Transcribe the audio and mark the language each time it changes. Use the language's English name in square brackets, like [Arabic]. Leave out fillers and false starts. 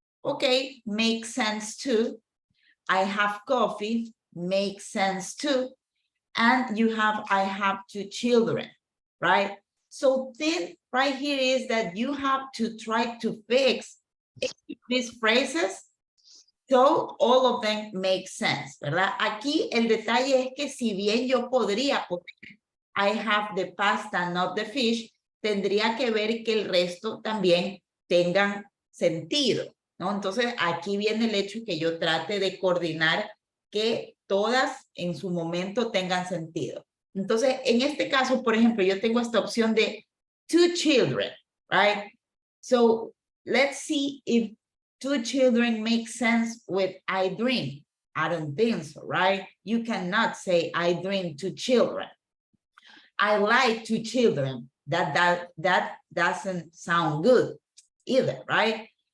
[English] Okay, makes sense too. I have coffee, makes sense too. And you have, I have 2 children, right? So then right here is that you have to try to fix these phrases so all of them make sense, [Spanish] ¿verdad? Aquí el detalle es que si bien yo podría poner [English] I have the pasta, not the fish, [Spanish] tendría que ver que el resto también tengan sentido, ¿no? Entonces aquí viene el hecho que yo trate de coordinar que todas en su momento tengan sentido. Entonces, en este caso, por ejemplo, yo tengo esta opción de [English] 2 children, right? So, let's see if 2 children make sense with I dream. I don't think so, right? You cannot say I dream 2 children. I like 2 children. That doesn't sound good either, right?